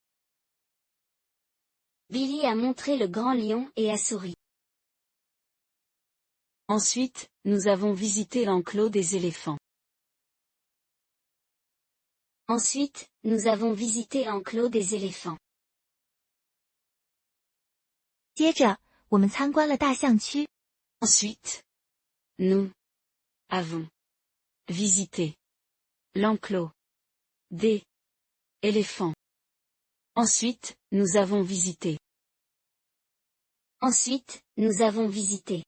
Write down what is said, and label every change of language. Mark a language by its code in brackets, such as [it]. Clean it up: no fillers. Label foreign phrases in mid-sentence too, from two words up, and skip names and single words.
[fr] Billy a montré le grand lion et a souri. Ensuite, nous avons visité l'enclos des éléphants. Ensuite, nous avons visité l'enclos des éléphants. [zh] 接着，我们参观了大象区。 [fr] Ensuite, nous avons visité l'enclos des éléphants. Ensuite, nous avons visité. Ensuite, nous avons visité.